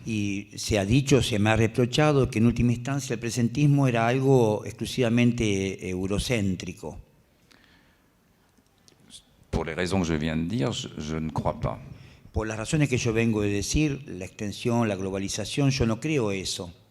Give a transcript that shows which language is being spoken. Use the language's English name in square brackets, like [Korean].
[Spanish] Y se ha dicho, se me ha reprochado que en última instancia el presentismo era algo exclusivamente eurocéntrico. [French] pour les raisons que je viens de dire, je ne crois pas. [Spanish] Por las razones que yo vengo de decir, la extensión, la globalización, yo no creo eso.